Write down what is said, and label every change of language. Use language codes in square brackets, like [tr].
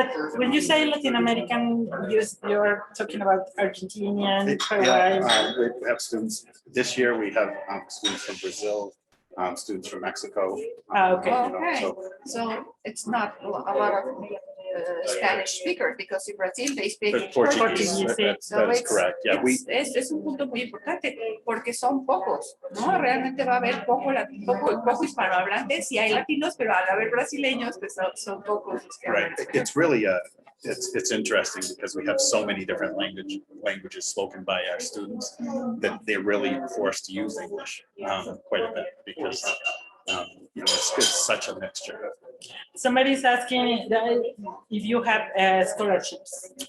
[en] But when you say Latin American, you're talking about Argentinian, Paraguayan. We have students, this year we have students from Brazil, students from Mexico. Okay. Okay, so it's not a lot of Spanish speakers, because in Brazil they speak Portuguese. That is correct. Yeah, [es] es un punto muy importante porque son pocos, ¿no? Realmente va a haber poco hispanohablantes, sí hay latinos, pero al haber brasileños, pues son pocos los que [en] right. [es] hablan. [en] It's really it's interesting because we have so many different languages spoken by our students that they're really forced to use English quite a bit because it's such a mixture. Somebody's asking if you have scholarships.